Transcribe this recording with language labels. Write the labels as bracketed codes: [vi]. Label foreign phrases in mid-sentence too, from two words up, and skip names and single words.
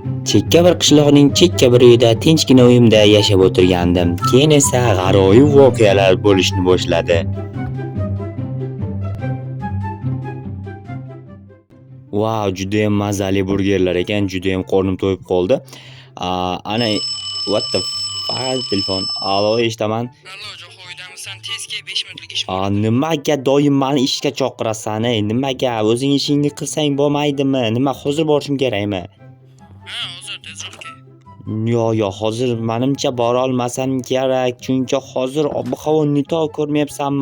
[uz] Chekka bir qishloqning chekka bir uyida tinchgina uyimda yashab o'tirgandim. Keyin esa g'aroyib voqealar bo'lishni boshladi. Wow, juda ham mazali burgerlar ekan, juda ham qornim to'yib qoldi. Ana [en] what the fuck [uz] telefon. Alo, eshitaman. Allo, Jo'xo uydamisan? Tezga 5 minutlik ish bor. Nimaga doim meni ishga chaqirasan? Nimaga? O'zing ishingni qilsang bo'lmaydimi? Nima hozir borishim kerakmi? Ha, hozir tezroq kel. Yo, hozir menimcha bora olmasam kerak, chunki hozir ob-havo nito ko'rmayapsanmi?